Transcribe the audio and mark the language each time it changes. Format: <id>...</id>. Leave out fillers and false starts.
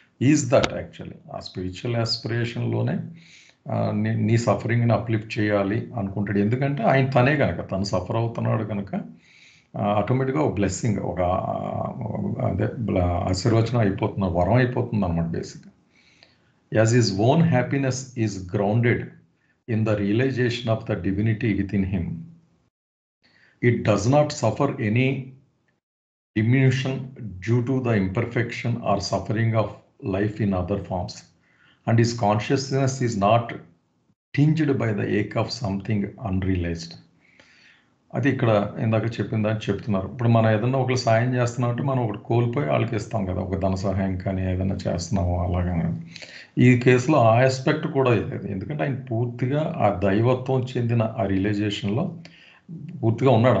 <en>is that actually</en> <te>ఆ spiritual ఆస్పిరేషన్లోనే నీ సఫరింగ్ని uplift చేయాలి అనుకుంటాడు. ఎందుకంటే ఆయన తనే కనుక, తను సఫర్ అవుతున్నాడు కనుక ఆటోమేటిక్గా ఒక బ్లెస్సింగ్, ఒక అదే ఆశీర్వచనం అయిపోతుంది, వరం అయిపోతుంది అనమాట బేసిక్గా.</te> <en>As his own happiness is grounded in the realization of the divinity within him, it does not suffer any diminution due to the imperfection or suffering of life in other forms, and his consciousness is not tinged by the ache of something unrealized.</en> <te>అది ఇక్కడ ఇందాక చెప్పిందని చెప్తున్నారు. ఇప్పుడు మనం ఏదన్నా ఒకరు సాయం చేస్తున్నాం అంటే మనం ఒకటి కోల్పోయి వాళ్ళకి ఇస్తాం కదా, ఒక ధన సహాయం కానీ ఏదైనా చేస్తున్నాము అలాగనే. ఈ కేసులో ఆ ఆస్పెక్ట్ కూడా లేదు, ఎందుకంటే ఆయన పూర్తిగా ఆ దైవత్వం చెందిన ఆ రియలైజేషన్లో పూర్తిగా ఉన్నాడు.</te>